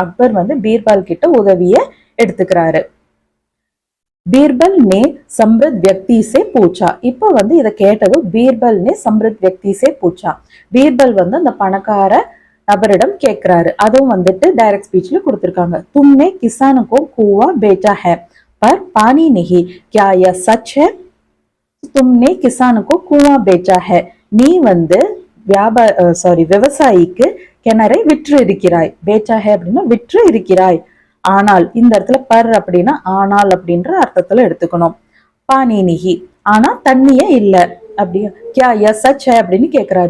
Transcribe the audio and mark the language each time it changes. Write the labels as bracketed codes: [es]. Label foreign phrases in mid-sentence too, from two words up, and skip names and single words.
[ta] அக்பர் வந்து பீர்பால் கிட்ட உதவிய எடுத்துக்கிறாரு. [hi] बीरबल ने समृद्ध व्यक्ति से पूछा. [ta] இப்போ வந்து இதை கேட்டதும் [hi] बीरबल ने समृद्ध व्यक्ति से पूछा. [ta] பீர்பல் வந்து அந்த பணக்கார நபரிடம் கேட்கிறாரு. அதுவும் வந்துட்டு [en] direct speechல [ta] கொடுத்திருக்காங்க. [hi] तुमने किसान को कुआं बेचा है पर पानी नहीं, क्या यह सच है? तुमने किसान को कुआं बेचा है. [ta] நீ வந்து விவசாயிக்கு கிணறை விற்று இருக்கிறாய். [hi] बेचा है [ta] அப்படின்னா விற்று இருக்கிறாய். ஆனால் இந்த இடத்துல பர் அப்படின்னா ஆனால் அப்படின்ற அர்த்தத்துல எடுத்துக்கணும். [hi] पानी नहीं [ta] ஆனா தண்ணியே இல்ல அப்படியா, [hi] क्या यह सच [ta] அப்படின்னு கேக்குறாரு.